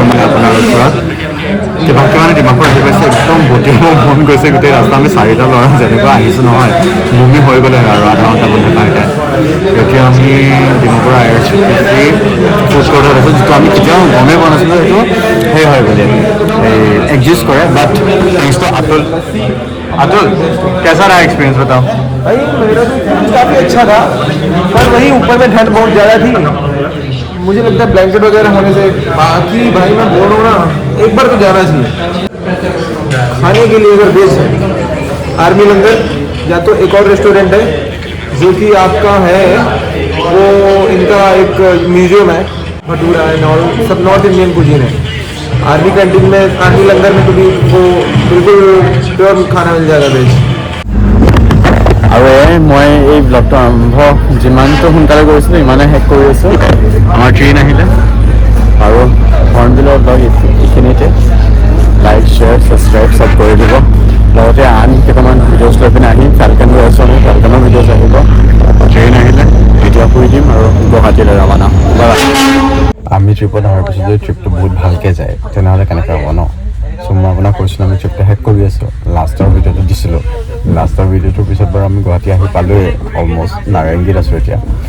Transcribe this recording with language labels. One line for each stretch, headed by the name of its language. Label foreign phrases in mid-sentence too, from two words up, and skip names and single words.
Assamese: মানে আপোনাৰ ওচৰত কিবাকে মানে ডিমাপুৰ আহি পাইছে একদম বটিয়াব মন গৈছে গোটেই ৰাস্তা আমি 4টা ল'ৰা যেনেকুৱা আহিছোঁ নহয় বমি হৈ গ'লে আৰু আধা ঘণ্টা বন্ধ পাওঁতে এতিয়া আমি ডিমাপুৰ IRCTC ফুড কৰ্টত আছোঁ যিটো আমি কেতিয়াও গমেই পোৱা নাছিলোঁ সেইটো সেই হয় বুলি এক্সিষ্ট কৰে
English: but thanks to
Hindi: अतुल कैसा रहा एक्सपीरियंस बताओ भाई मेरा तो एक्सपीरियंस काफ़ी अच्छा था पर वही ऊपर में ठंड बहुत ज़्यादा थी मुझे लगता है ब्लैंकेट वगैरह होने से बाकी भाई मैं बोल रहा हूँ ना एक बार तो जाना चाहिए खाने के लिए अगर बेच आर्मी लंगर या तो एक और रेस्टोरेंट है जो कि आपका है वो इनका एक म्यूजियम है भटूरा है सब
English: North Indian cuisine
Hindi: है आर्मी कैंटीन में आर्मी लंगर में तो भी वो बिल्कुल प्योर खाना मिल जाएगा वेज
Assamese: আৰু মই এই ব্লগটো আৰম্ভ যিমানটো সোনকালে কৰিছিলোঁ ইমানে শেষ কৰি আছোঁ আমাৰ ট্ৰেইন আহিলে আৰু হৰ্ণবিলৰ ব্লগ এইখিনিতে লাইক শ্বেয়াৰ ছাবস্ক্ৰাইব চব কৰি দিব লগতে আন কেইটামান ভিডিঅ'জ লৈ পিনে আহিম ফাল্কন গৈ আছোঁ আমি ফাল্কনৰ ভিডিঅ'জ আহিব ট্ৰেইন আহিলে এতিয়া শুই দিম আৰু গুৱাহাটীলৈ ৰাওনা আমি ট্ৰিপত অহাৰ পিছত যদি ট্ৰিপটো বহুত ভালকৈ যায় তেনেহ'লে কেনেকৈ হ'ব ন চ' মই আপোনাক কৈছিলোঁ আমি ট্ৰিপটো শেষ কৰি আছোঁ লাষ্টৰ ভিডিঅ'টো দিছিলোঁ লাষ্টৰ ভিডিঅ'টোৰ পিছত বাৰু আমি গুৱাহাটী আহি পালোঁৱেই অলমষ্ট নাৰেংগীত আছোঁ এতিয়া